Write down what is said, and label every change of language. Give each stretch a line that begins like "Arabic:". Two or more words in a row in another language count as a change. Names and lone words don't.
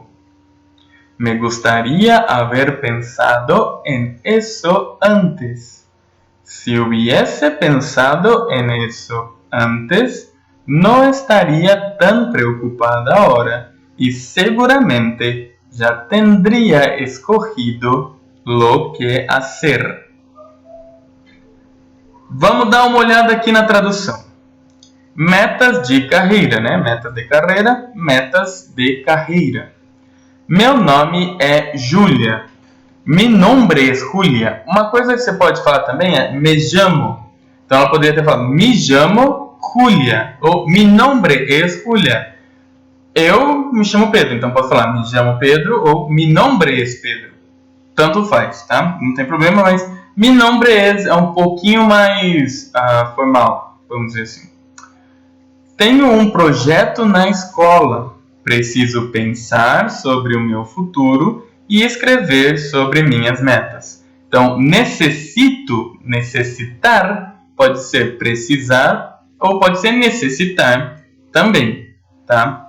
Spanish: Me gustaría haber pensado en eso antes. Si hubiese pensado en eso antes, no estaría tan preocupada ahora y seguramente ya tendría escogido lo que hacer.
Portuguese: Vamos dar uma olhada aqui na tradução. Metas de carreira, né? Metas de carreira, metas de carreira. Meu nome é Júlia.
Spanish: Mi nombre es Julia.
Portuguese: Uma coisa que você pode falar também é me chamo. Então ela poderia ter falado me chamo Julia.
Spanish: Ou mi nombre es Julia.
Portuguese: Eu me chamo Pedro, então posso falar me chamo Pedro ou
Spanish: mi nombre es Pedro.
Portuguese: Tanto faz, tá? Não tem problema, mas
Spanish: mi nombre es
Portuguese: é um pouquinho mais formal, vamos dizer assim. Tenho um projeto na escola. Preciso pensar sobre o meu futuro e escrever sobre minhas metas. Então, necessito, necessitar, pode ser precisar ou pode ser necessitar também, tá?